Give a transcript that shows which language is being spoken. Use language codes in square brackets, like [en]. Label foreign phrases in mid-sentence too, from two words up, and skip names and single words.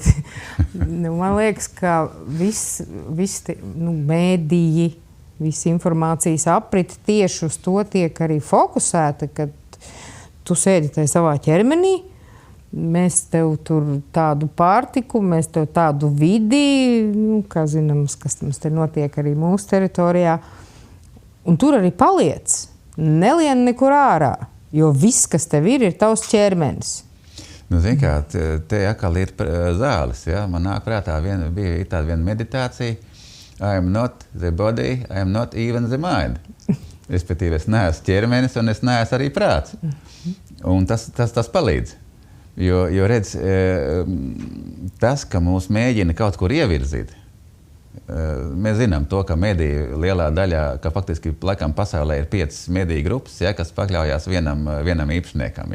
[lv] Man liekas, ka viss mēdīji, visa informācijas aprite tieši uz to tiek arī fokusēta, kad tu sēdi tajā savā ķermenī, mēs tev tur tādu pārtiku, mēs tev tādu vidi, kā zināms, kas mums te notiek arī mūsu teritorijā, un tur arī paliec, nelien nekur ārā. Jo viss, kas tev ir tavs ķermenis. Zini kā, te atkal ir zāles, ja? Man nāk prātā bija tāda viena meditācija. [en] I am not the body, I am not even the mind. [lv] Respektīvi, es neesmu ķermenis un es neesmu arī prāts. Un tas palīdz. Jo redz, tas, ka mūs mēģina kaut kur ievirzīt, mēs zinām to, ka mediju lielā daļā, ka faktiski laikam pasaulē ir 5 mediju grupas, ja, kas pakļaujās vienam īpašniekam.